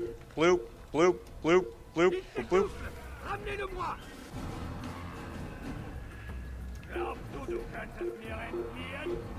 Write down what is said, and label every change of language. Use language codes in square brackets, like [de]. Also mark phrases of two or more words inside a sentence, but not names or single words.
[fr] Bloop, bloop, bloop, bloop, bloop, bloop. Ramenez-le-moi! [de] Glaubst du könntest mir entfliehen?